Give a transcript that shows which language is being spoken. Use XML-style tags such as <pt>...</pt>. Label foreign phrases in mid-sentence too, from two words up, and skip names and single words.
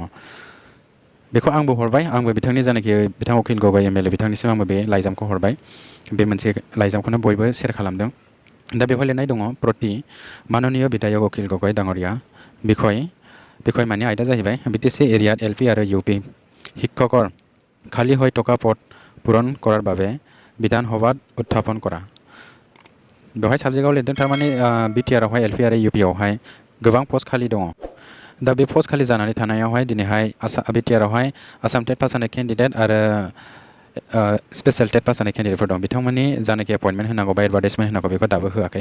<brx>बेखौ आंबो हरबाय आंबो बिथांनि जानाखि बिथां अखिल गगै MLA बिथांनिसिम आंबो बे लाइजामखौ हरबाय। बे मोनसे लाइजामखौनो बयबो शेयार खालामदों। दा बेवहाय लिरनाय दङ प्रति माननीय विधायक अखिल गगৈ डाङरिया বিষয় माने आयदा जाहैबाय BTC एरियात LP आरो UP</brx> <as>শিক্ষকৰ খালী হৈ থকা পদ পূৰণ কৰাৰ বাবে বিধানসভাত উত্থাপন কৰা।</as> <brx>बेवहाय साबजेक्टआव लिरदों थारमाने BTR आवहाय LP आरो UP आवहाय गोबां पस्ट खालि दङ। दा बे पस्ट खालि जानानै थानायावहाय दिनैहाय BTR आवहाय</brx> <en>Assam TET pass</en> <brx>जानाय केन्डिडेट आरो</brx> <en>special TET pass</en> <brx>जानाय केन्डिडेटफोर दं बिथांमोननि जानाखि एपइन्टमेन्ट होनांगौ बा एडभार्टाइजमेन्ट होनांगौ बेखौ दाबो होआखै।</brx>